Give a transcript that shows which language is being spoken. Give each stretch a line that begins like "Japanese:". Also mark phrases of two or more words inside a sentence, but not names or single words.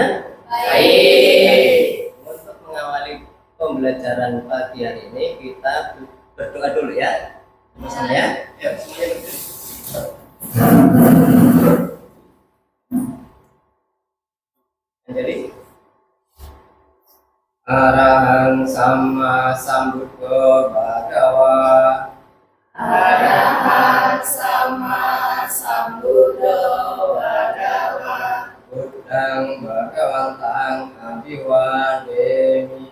Indonesian: Baik. Untuk mengawali pembelajaran pagi hari ini kita berdoa dulu ya. Sama ya. Ya, semuanya berdiri.
Pali: Jadi Arahang Sama Sambuddho Bhagawa. Arahang Sama Sambuddho Bhagawa. Buddhang Bhagawantang Abhiwademi.